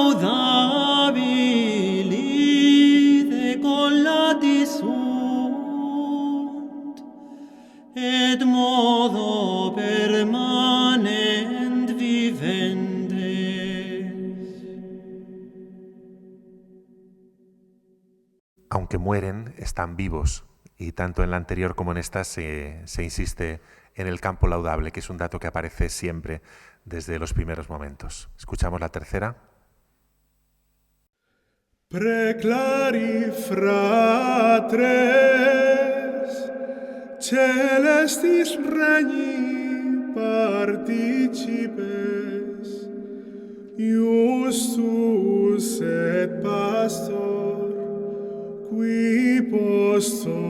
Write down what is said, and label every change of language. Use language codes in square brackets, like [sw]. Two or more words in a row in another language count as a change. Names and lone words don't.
[la] laudabili decollati sunt, et modo permanent viventes. [es] Aunque mueren, están vivos, y tanto en la anterior como en esta se insiste en el campo laudable, que es un dato que aparece siempre desde los primeros momentos. Escuchamos la tercera. [la] Preclari fratres, celestis regni participes, justus et pastor, qui post